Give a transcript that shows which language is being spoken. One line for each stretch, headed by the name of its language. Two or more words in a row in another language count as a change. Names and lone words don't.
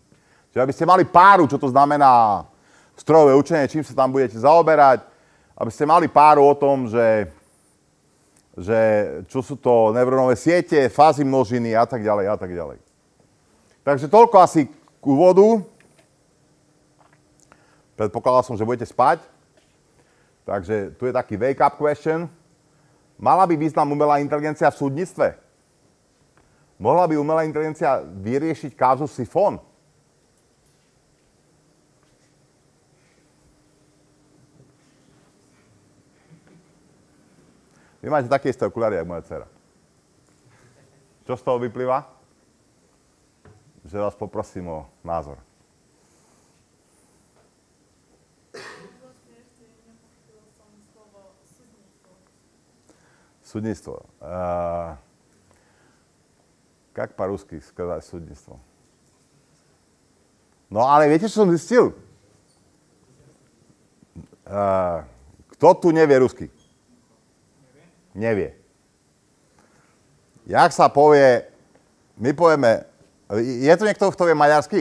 Slovak: Čiže aby ste mali páru, čo to znamená strojové učenie, čím sa tam budete zaoberať, aby ste mali páru o tom, že čo sú to neurónové siete, fázy množiny a tak ďalej a tak ďalej. Takže toľko asi k úvodu. Predpokladal som, že budete spať. Takže tu je taký
English: wake-up question.
Slovak: Mala by význam umelá inteligencia v súdnictve? Mohla by umelá inteligencia vyriešiť kázus Sifón? Vy máte také isté okuláry, ako moja dcera. Čo z toho vyplýva? Že vás poprosím o názor.
Russian: Судництво. Как по-русски сказать судництво?
Slovak: No ale viete, čo som zistil? Kto tu nevie rusky? Nevie. Jak sa povie, my povieme, je tu niekto, kto vie maďarsky?